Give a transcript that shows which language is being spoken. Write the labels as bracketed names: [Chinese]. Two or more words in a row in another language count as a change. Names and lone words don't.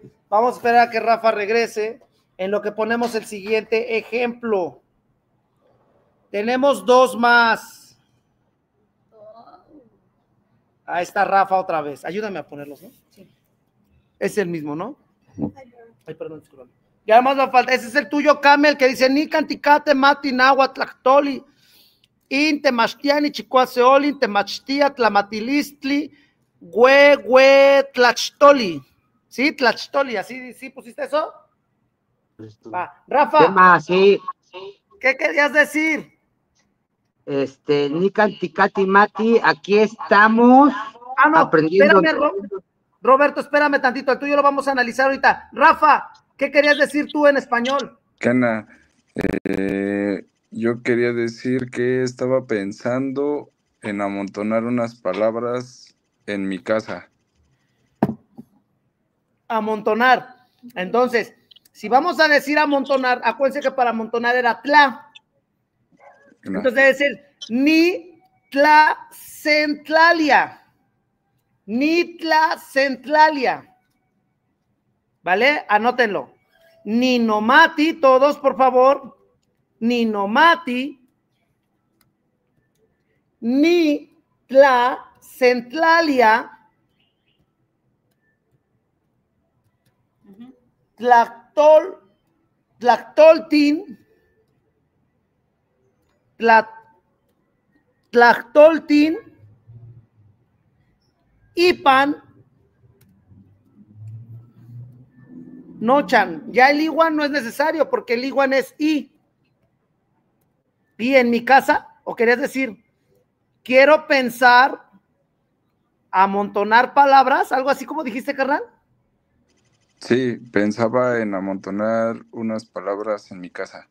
[Spanish] Vamos a esperar a que Rafa regrese en lo que ponemos el siguiente ejemplo. Tenemos dos más. Ahí está Rafa otra vez. Ayúdame a ponerlos, ¿no? Sí. Es el mismo, ¿no? Ay, perdón, disculpa. Ya más nos falta. Ese es el tuyo, Camel, que dice: [Nahuatl languages] Ni canticate mati náhuatl tlactoli, in temachtiani chicuaseolin, temachtia tlamatilistli, güe tlachtoli. [Spanish] ¿Sí? Tlachtoli, ¿así sí pusiste eso? Va. Rafa. ¿Qué más? Sí. ¿Qué querías decir? [Nahuatl languages] Nican Ticati Mati, [Spanish] aquí estamos aprendiendo. Espérame, Roberto, espérame tantito, el tuyo lo vamos a analizar ahorita. Rafa, ¿qué querías decir tú en español? Cana, yo quería decir que estaba pensando en amontonar unas palabras en mi casa. Amontonar. Entonces, si vamos a decir amontonar, acuérdense que para amontonar era tla. Entonces debe ser [Nahuatl languages] ni tlacentlalia. Ni tlacentlalia. [Spanish] ¿Vale? Anótenlo. Ninomati, todos por favor. [Nahuatl languages] Ninomati. Ni tlacentlalia. Tlactoltin. Tlactoltin, Ipan, Nochan. [Spanish] Ya el iguan no es necesario porque el iguan es I. Y en mi casa, o querías decir, quiero pensar, amontonar palabras, algo así como dijiste, carnal. Sí, pensaba en amontonar unas palabras en mi casa.